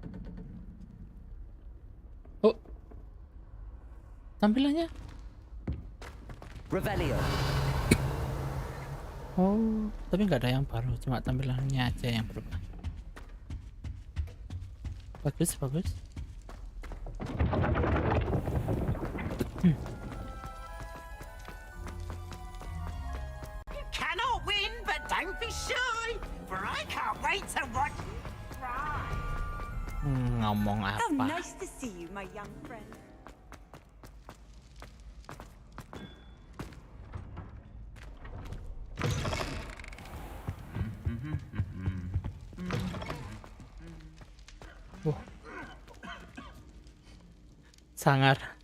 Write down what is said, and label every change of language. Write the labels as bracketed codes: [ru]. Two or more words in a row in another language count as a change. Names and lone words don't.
[id] Oh, tampilannya. [en] Revelio. [id] Oh, tapi nggak ada yang baru, cuma tampilannya aja yang berubah. Bagus. [en] You cannot win, but don't be shy, for I can't wait to watch you try. [id] Ngomong apa? [en] How nice to see you, my young friend. [id] Sangar.